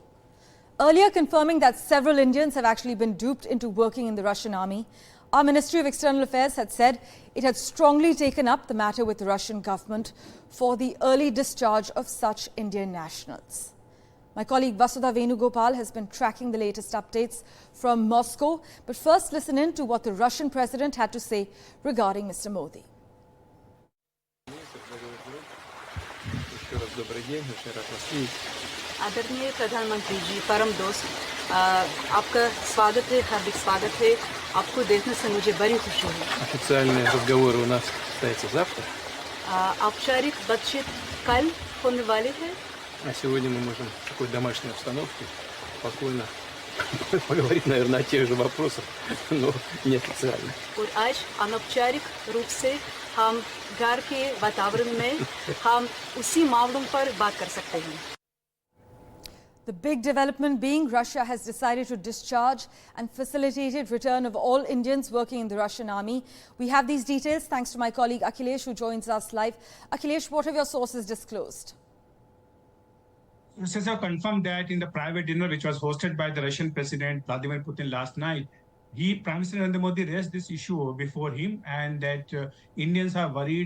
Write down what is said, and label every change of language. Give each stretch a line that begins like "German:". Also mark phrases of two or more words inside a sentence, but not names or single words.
English: Earlier confirming that several Indians have actually been duped into working in the Russian army, our Ministry of External Affairs had said it had strongly taken up the matter with the Russian government for the early discharge of such Indian nationals. My colleague Vasudha Venugopal has been tracking the latest updates from Moscow. But first, listen in to what the Russian president had to say regarding Mr. Modi.
Hindi: आदरणीय प्रधानमंत्री जी, परम दोस्त, आपका स्वागत है, हार्दिक स्वागत है। आपको देखने से मुझे बड़ी खुशी है।
Russian: Официальные разговоры у нас состоятся завтра.
Hindi: औपचारिक बातचीत कल होने वाली है।
Russian: А сегодня мы можем в такой домашней обстановке спокойно поговорить, наверное, о тех же вопросах, но неофициально.
Hindi: और आज अनौपचारिक रूप से हम घर के वातावरण में हम उसी मामलों पर बात कर सकते हैं।
English: The big development being Russia has decided to discharge and facilitated return of all Indians working in the Russian army. We have these details thanks to my colleague Akhilesh, who joins us live. Akhilesh, what have your sources disclosed? Sources have confirmed that in the private dinner which was hosted by the Russian President Vladimir Putin last night, Prime Minister Narendra Modi raised this issue before him, and that Indians are worried.